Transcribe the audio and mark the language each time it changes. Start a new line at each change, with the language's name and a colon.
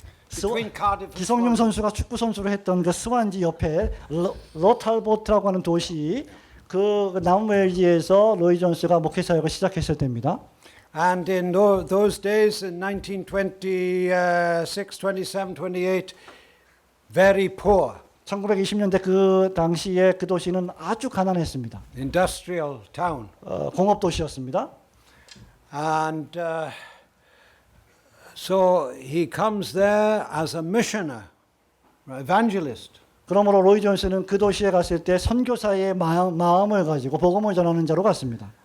English: Between Cardiff and
Korean: 기성용
English: Swansea.
Korean: 선수가 축구 선수를 했던 그 스완지 옆에 로탈보트라고 하는 도시 그 남웨일즈에서 로이 존스가 목회 사역을 시작했을 때입니다.
English: And in those days, in 1926, 27, 28, very poor.
Korean: 1920년대 그 당시에 그 도시는 아주 가난했습니다.
English: Industrial town.
Korean: 공업 도시였습니다.
English: And so he comes there as a missioner, evangelist.
Korean: 그러므로 로이 존스는 그 도시에 갔을 때 선교사의 마음을 가지고 복음을 전하는 자로 갔습니다.